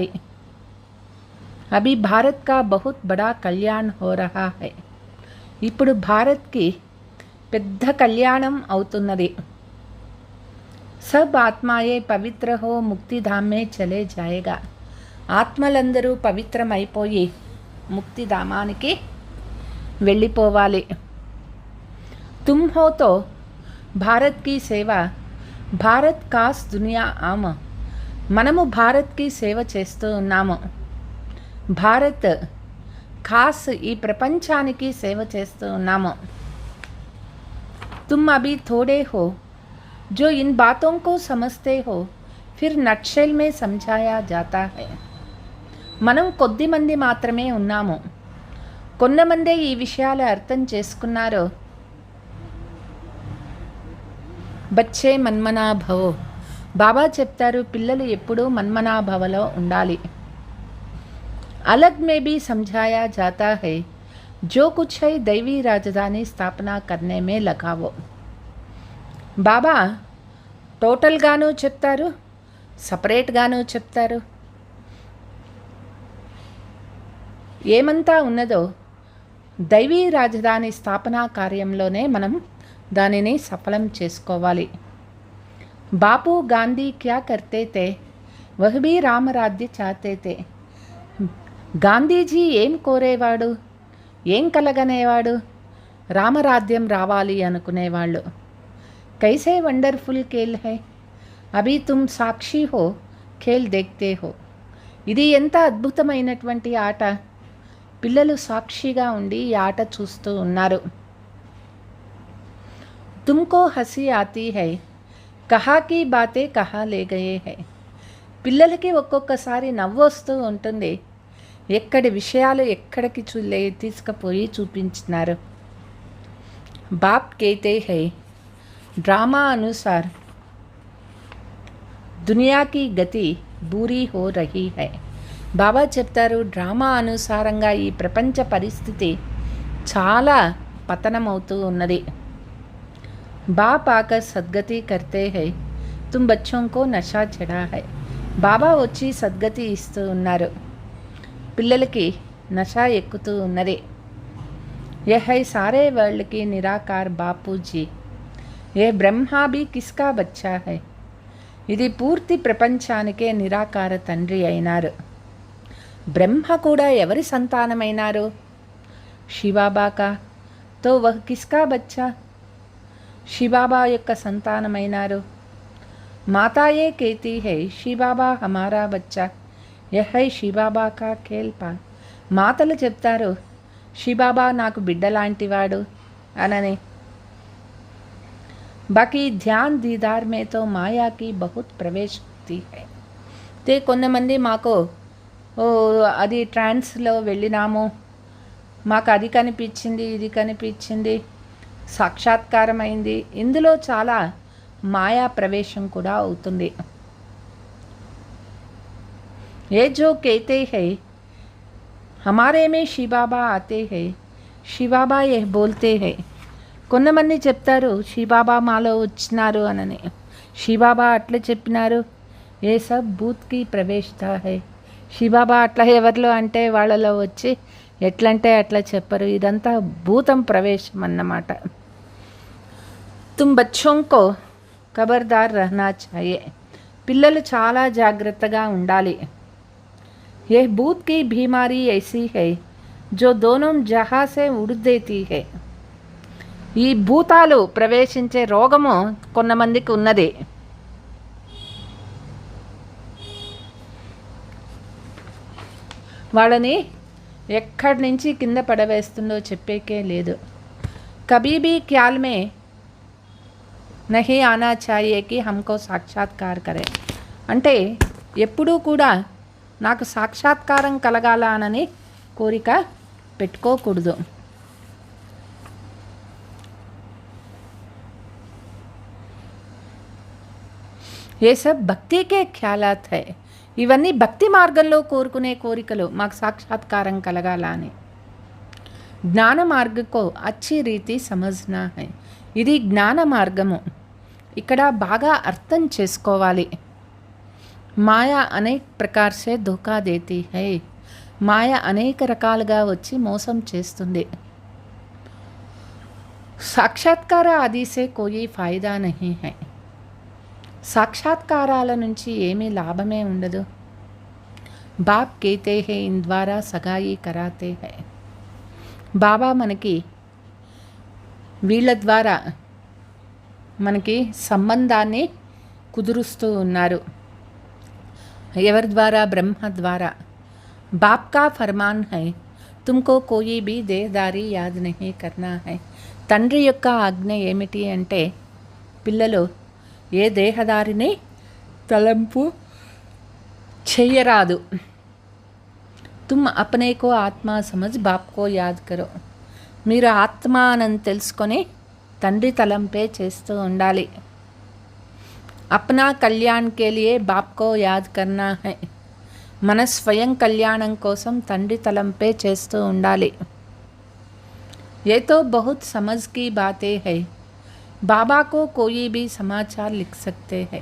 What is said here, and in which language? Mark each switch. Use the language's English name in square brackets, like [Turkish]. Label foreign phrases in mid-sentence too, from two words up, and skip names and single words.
[Hindi] अभी भारत का बहुत बड़ा कल्याण हो रहा है. [Telugu] ఇప్పుడు భారత్కి పెద్ద కళ్యాణం అవుతున్నది. [Hindi] सब आत्माएं पवित्र हो मुक्तिधाम में चले जाएगा. [Telugu] ఆత్మలందరూ పవిత్రమైపోయి ముక్తిధామానికి వెళ్ళిపోవాలి. [Hindi] तुम हो तो भारत की सेवा भारत खास दुनिया आम. [Telugu] మనము భారత్కి సేవ చేస్తూ ఉన్నాము. భారత్ ఖాస్ ఈ ప్రపంచానికి సేవ చేస్తూ ఉన్నాము. [Hindi] तुम अभी थोड़े हो जो इन बातों को समझते हो फिर नटशेल में समझाया जाता है. [Telugu] మనం కొద్ది మంది మాత్రమే ఉన్నాము. కొంతమందే ఈ విషయాలు అర్థం చేసుకున్నారు. [Hindi] बच्चे मन्मनाभव. [Telugu] బాబా చెప్తారు పిల్లలు ఎప్పుడూ మన్మనాభవలో ఉండాలి. [Hindi] अलग में भी समझाया जाता है जो कुछ है दैवी राजधानी स्थापना करने में लगावो. [Telugu] బాబా టోటల్గాను చెప్తారు, సపరేట్గాను చెప్తారు. ఏమంతా ఉన్నదో దైవీ రాజధాని స్థాపనా కార్యంలోనే మనం దానిని సఫలం చేసుకోవాలి. [Hindi] बापू गांधी क्या करते थे वह भी रामराज्य चाहते थे. [Telugu] గాంధీజీ ఏం కోరేవాడు, ఏం కలగనేవాడు? రామరాజ్యం రావాలి అనుకునేవాళ్ళు. [Hindi] कैसे वंडरफुल खेल है अभी तुम साक्षी हो खेल देखते हो. [Telugu] ఇది ఎంత అద్భుతమైనటువంటి ఆట. పిల్లలు సాక్షిగా ఉండి ఈ ఆట చూస్తూ ఉన్నారు. [Hindi] तुमको हंसी आती है कहा की बातें कहा ले गए हैं. [Telugu] పిల్లలకి ఒక్కొక్కసారి నవ్వు వస్తూ ఉంటుంది. ఎక్కడి విషయాలు ఎక్కడికి తీసుకుపోయి చూపించినారు. [Hindi] బాప్ कहते हैं ड्रामा अनुसार दुनिया की गति बुरी हो रही है. [Telugu] బాబా చెప్తారు డ్రామా అనుసారంగా ఈ ప్రపంచ పరిస్థితి చాలా పతనమవుతూ ఉన్నది. [Hindi] बाप आकर सद्गति करते हैं, तुम बच्चों को నషా చడా है. [Telugu] బాబా వచ్చి సద్గతి ఇస్తూ ఉన్నారు, పిల్లలకి నషా ఎక్కుతూ ఉన్నది. [Hindi] यह है सारे वर्ल्ड की निराकार बापू जी. ये ब्रह्मा भी किसका बच्चा है. [Telugu] ఇది పూర్తి ప్రపంచానికే నిరాకార తండ్రి అయినారు. బ్రహ్మ కూడా ఎవరి సంతానమైనారు. [Hindi] शिवबाबा का. तो वह किसका बच्चा. [Telugu] శివబాబా యొక్క సంతానమైనారు. [Hindi] माताएं कहती हैं शिवबाबा हमारा बच्चा. यह है शिवबाबा का खेल पाल. [Telugu] మాతలు చెప్తారు శివబాబా నాకు బిడ్డలాంటివాడు అనని. [Hindi] बाकी ध्यान दीदार में तो माया की बहुत प्रवेश होती है. [Telugu] తే కొంతమంది మాకు అది ట్రాన్స్లో వెళ్ళినాము, మాకు అది కనిపించింది, ఇది కనిపించింది, సాక్షాత్కారం అయింది. ఇందులో చాలా మాయా ప్రవేశం కూడా అవుతుంది. [Hindi] ये जो कहते हैं हमारे में शिवबाबा आते हैं, शिवबाबा ये बोलते हैं. [Telugu] కొంతమంది చెప్తారు శివబాబా మాలో వచ్చినారు అనని. శివబాబా అట్లా చెప్పినారు. [Hindi] ये सब भूत की प्रवेशता है. [Telugu] శివబాబా అట్లా ఎవరిలో అంటే వాళ్ళలో వచ్చి ఎట్లంటే అట్లా చెప్పరు. ఇదంతా భూతం ప్రవేశం అన్నమాట. [Hindi] तुम बच्चों को खबरदार रहना चाहिए. [Telugu] పిల్లలు చాలా జాగ్రత్తగా ఉండాలి. [Hindi] यह भूत की बीमारी ऐसी है जो दोनों जहाँ से उड़ देती है. [Telugu] ఈ భూతాలు ప్రవేశించే రోగము కొంతమందికి ఉన్నది. వాళ్ళని ఎక్కడి నుంచి కింద పడవేస్తుందో చెప్పేకే లేదు. [Hindi] कभी भी ख्याल में नहीं आना चाहिए कि हमको साक्षात्कार करे. [Telugu] అంటే ఎప్పుడూ కూడా నాకు సాక్షాత్కారం కలగాల అనని కోరిక పెట్టుకోకూడదు. [Hindi] ये सब भक्ति के ख्यालात है. [Telugu] ఇవన్నీ భక్తి మార్గంలో కోరుకునే కోరికలు, మాకు సాక్షాత్కారం కలగాల అని. [Hindi] ज्ञान मार्ग को अच्छी रीति समझना है. [Telugu] ఇది జ్ఞాన మార్గము. ఇక్కడ బాగా అర్థం చేసుకోవాలి. [Hindi] माया अनेक प्रकार से धोखा देती है. [Telugu] మాయ అనేక రకాలుగా వచ్చి మోసం చేస్తుంది. [Hindi] साक्षात्कार आदि से कोई फायदा नहीं है. [Telugu] సాక్షాత్కారాల నుంచి ఏమీ లాభమే ఉండదు. [Hindi] बाप कहते हैं इन द्वारा सगाई कराते हैं. [Telugu] బాబా మనకి వీళ్ళ ద్వారా మనకి సంబంధాన్ని కుదురుస్తూ ఉన్నారు. ఎవరి ద్వారా. బ్రహ్మ ద్వారా. [Hindi] बाप का फरमान है तुमको कोई भी देहधारी याद नहीं करना है. [Telugu] తండ్రి యొక్క ఆజ్ఞ ఏమిటి అంటే పిల్లలు ఏ దేహదారిని తలంపు చెయ్యరాదు. [Hindi] तुम अपने को आत्मा समझ बाप को याद करो. [Telugu] మీరు ఆత్మ అని తెలుసుకొని తండ్రి తలంపే చేస్తూ ఉండాలి. [Hindi] अपना कल्याण के लिए बाप को याद करना है. [Telugu] మన స్వయం కళ్యాణం కోసం తండ్రి తలంపే చేస్తూ ఉండాలి. [Hindi] ये तो बहुत समझ की बातें है. बाबा को कोई भी समाचार लिख सकते हैं.